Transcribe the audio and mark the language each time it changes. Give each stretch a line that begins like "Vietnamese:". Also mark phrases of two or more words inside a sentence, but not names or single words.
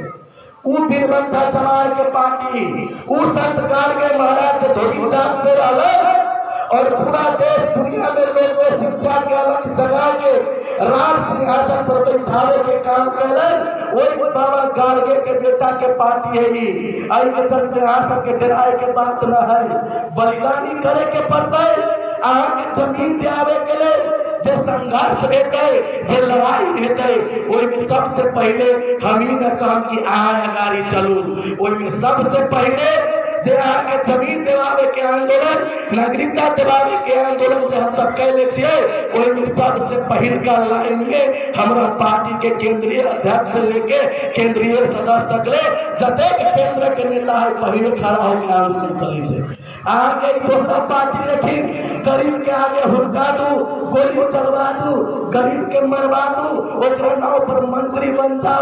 Maithili: वो बीरबंठा चमार के पार्टी, वो संत काल के महाराज धोबी जात से अलग और पूरा देश दुनिया में लोग में शिक्षा के अलग जगह के राज सिंहासन पर बैठावे के काम कैलन। वही बाबा गाड़गे के बेटा के पार्टी है ही। आई के चलते यहाँ सबके डराए के बात न है, बलिदानी करे के पड़ता है। अहाँ के जमीन दियावे के लिए जे संघर्ष हेतै, जे लड़ाई हेतै, ओहिमे सबसे पहले हम ही न कहम कि अहाँ अगाड़ी चलू। ओहिमे सबसे पहले जे अहाँ के जमीन दिवावे के आंदोलन, नागरिकता दिवावे के आंदोलन जे हम सब कैले छियै, ओहिमे सबसे पहिल का लाइन में हमरा पार्टी के केंद्रीय अध्यक्ष से लेके केंद्रीय सदस्य तक ले जतेक केंद्र के नेता है पहले खड़ा होकर आंदोलन चली छै। अहाँ के दूसरा पार्टी लेकिन गरीब के आगे हुक्का दू, गोली चलवा दू, गरीब के मरवा दू, ओकरा नाव पर मंत्री बन जाओ।